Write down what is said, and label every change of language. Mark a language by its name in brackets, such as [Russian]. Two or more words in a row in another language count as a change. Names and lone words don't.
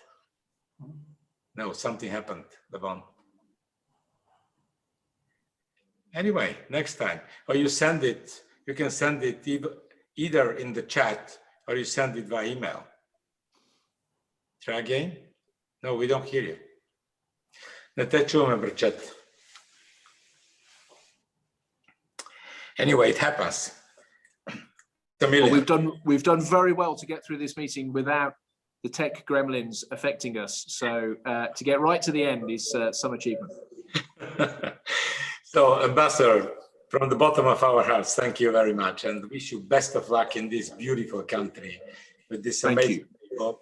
[English] No, something happened, Levon. Anyway, next time, or you send it, you can send it either in the chat or you send it by email. Try again? No, we don't hear you. [Bulgarian] Не те чуваме, брачет. [English] Anyway, it happens. Well, we've done very well to get through this meeting without the tech gremlins affecting us. So to get right to the end is some achievement. So, Ambassador, from the bottom of our hearts, thank you very much, and wish you best of luck in this beautiful country with this amazing people.